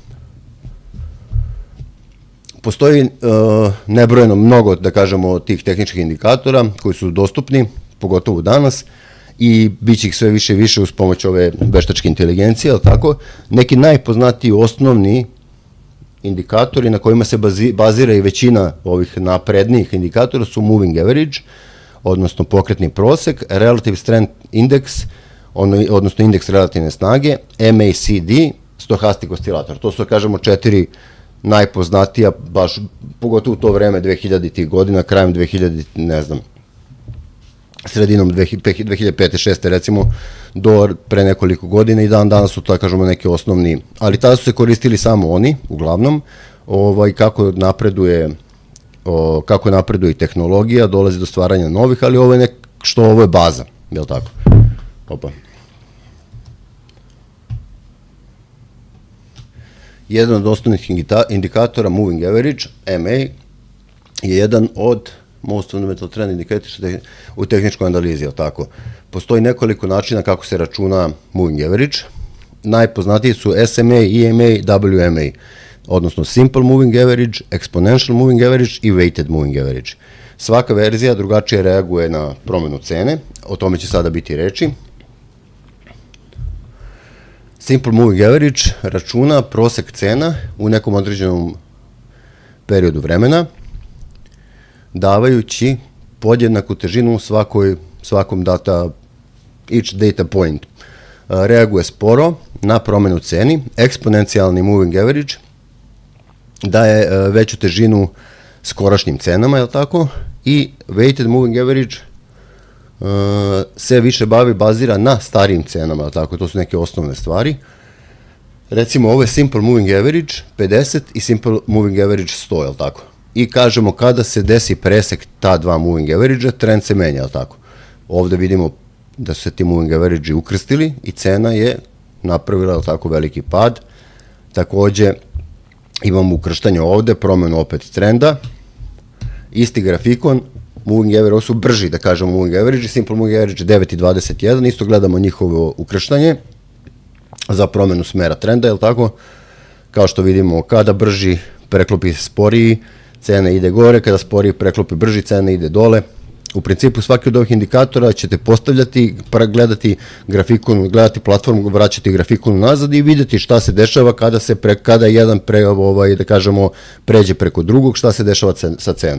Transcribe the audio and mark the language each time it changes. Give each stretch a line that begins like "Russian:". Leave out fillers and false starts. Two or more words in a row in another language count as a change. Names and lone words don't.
Serbian: Postoji nebrojeno mnogo, da kažemo, tih tehničkih indikatora koji su dostupni, pogotovo danas, i bit će ih sve više i više uz pomoć ove veštačke inteligencije, ali tako. Neki najpoznatiji osnovni indikatori na kojima se bazira i većina ovih naprednijih indikatora su
English: moving average,
Serbian: odnosno pokretni prosek,
English: relative strength index,
Serbian: odnosno indeks relativne snage, MACD,
English: stohastic oscillator.
Serbian: To su, kažemo, 4 najpoznatija, baš pogotovo u to vreme 2000-ih godina, krajem 2000, ne znam, sredinom 2005-2006 recimo, do pre nekoliko godina i danas su to, kažemo, neki osnovni, ali tada su se koristili samo oni, uglavnom, kako napreduje i tehnologija, dolazi do stvaranja novih, ali ovo je baza, je li tako? Opa. Jedan od osnovnih indikatora,
English: moving average,
Serbian: MA, je jedan od
English: most fundamental trend indicators
Serbian: u tehničkoj analizi, ali tako. Postoji nekoliko načina kako se računa
English: moving average.
Serbian: Najpoznatiji su SMA, EMA, WMA, odnosno
English: simple moving average, exponential moving average
Serbian: i
English: weighted moving average.
Serbian: Svaka verzija drugačije reaguje na promenu cene, o tome će sada biti reči.
English: Simple moving average
Serbian: računa prosek cena u nekom određenom periodu vremena, davajući podjednaku težinu svakom
English: each data point.
Serbian: Reaguje sporo na promenu ceni. Eksponencijalni
English: moving average
Serbian: daje veću težinu skorašnjim cenama, je li tako? I
English: weighted moving average
Serbian: se više bazira na starijim cenama, je li tako? To su neke osnovne stvari. Recimo, ovo je
English: simple moving average
Serbian: 50 i
English: simple moving average
Serbian: 100, je li tako? I kažemo, kada se desi presek ta dva
English: moving average-
Serbian: a, trend se menja, je li tako? Ovde vidimo da su se ti
English: moving average-
Serbian: i ukrstili i cena je napravila, je li tako, veliki pad. Takođe, imamo ukrštanje ovde, promenu opet trenda, isti grafikon,
English: moving average,
Serbian: ovo su brži, da kažemo,
English: moving average, simple moving average
Serbian: 9 i 21, isto gledamo njihovo ukrštanje za promenu smera trenda, je li tako? Kao što vidimo, kada brži preklopi sporiji, cena ide gore, kada sporiji preklopi brži, cena ide dole. U principu svaki od ovih indikatora ćete postavljati, gledati grafikon, gledati platformu, vraćati grafikon nazad i vidjeti šta se dešava kada jedan da kažemo, pređe preko drugog, šta se dešava sa cenom.